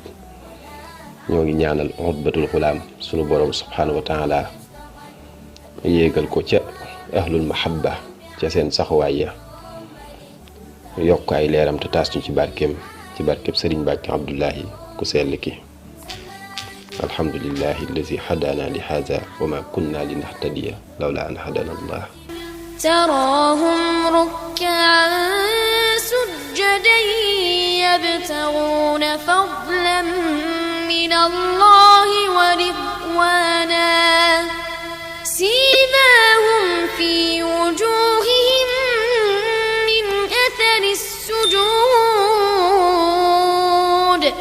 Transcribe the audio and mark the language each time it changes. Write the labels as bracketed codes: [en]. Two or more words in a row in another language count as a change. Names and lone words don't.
[wo] ñoo ngi ñaanal Utbatul Gulaam sunu borom [ar] سبحانه وتعالى [wo] yéegal ko ca [ar] أهل المحبة [wo] ca seen saxuwaay ya, yokk ay leeram te taas ñu ci barkeem Sëriñ Mbàkke Abdullahi ku sell ki. [ar] الحمد لله الذي هدانا لهذا وما كنا لنهتدي لولا أن هدانا الله. تراهم ركعا سجدا يبتغون فضلا من الله ورضوانا سيماهم في وجوههم من أثر السجود